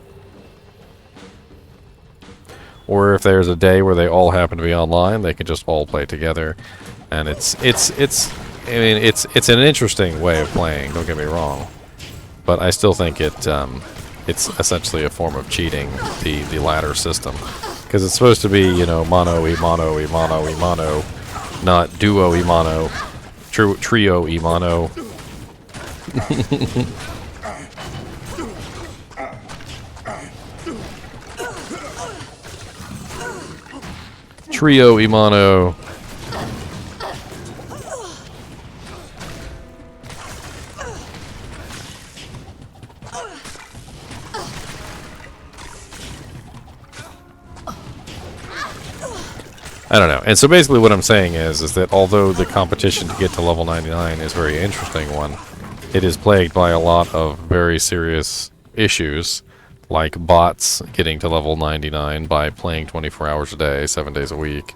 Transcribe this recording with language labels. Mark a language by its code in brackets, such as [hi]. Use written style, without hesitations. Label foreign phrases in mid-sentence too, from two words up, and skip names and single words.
[en] Or if there's a day where they all happen to be online, they can just all play together. And it's I mean, it's an interesting way of playing, don't get me wrong. But I still think it's essentially a form of cheating, the ladder system. Because it's supposed to be, you know, mono e mono e mono e mono, not duo e mono, trio e mono. Trio e mono. I don't know. And so basically what I'm saying is that although the competition to get to level 99 is a very interesting one, it is plagued by a lot of very serious issues, like bots getting to level 99 by playing 24 hours a day, 7 days a week.